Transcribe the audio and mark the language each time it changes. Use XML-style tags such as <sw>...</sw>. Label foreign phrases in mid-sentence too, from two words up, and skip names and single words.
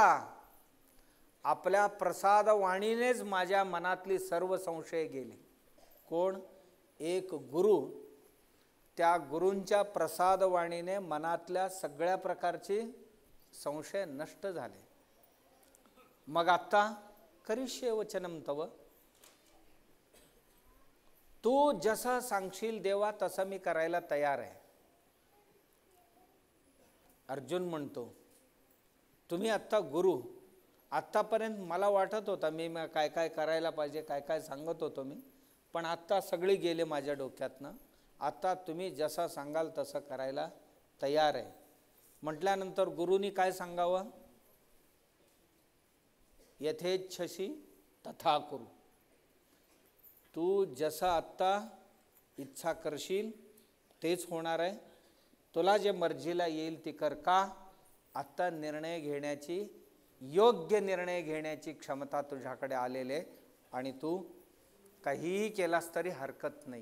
<mr>आपल्या प्रसाद वाणीनेच माझ्या मनातली सर्व संशय गेले. कोण? एक गुरु. त्या गुरूंच्या प्रसाद वाणीने मनातल्या सगळ्या प्रकारचे संशय नष्ट झाले. मग आता</mr> <sa>करिष्ये वचनम तव.</sa> <mr>तू जसं सांगशील देवा तसं मी करायला तयार आहे. अर्जुन म्हणतो, तुम्ही आत्ता गुरु, आत्तापर्यंत मला वाटत होता मी काय काय करायला पाहिजे, काय काय सांगत होतो मी, पण आत्ता सगळे गेले माझ्या डोक्यातनं. आता तुम्ही जसं सांगाल तसं करायला तयार आहे. म्हटल्यानंतर गुरुनी काय सांगावं?</mr> <sa>यथेच्छसी तथा कुरु.</sa> <mr>तू जसं आत्ता इच्छा करशील तेच होणार आहे. तुला जे मर्जीला येईल ते कर. का? आत्ता निर्णय घेण्याची, योग्य निर्णय घेण्याची क्षमता तुझ्याकडे आलेले आणि तू काहीही केलास तरी हरकत नाही.</mr>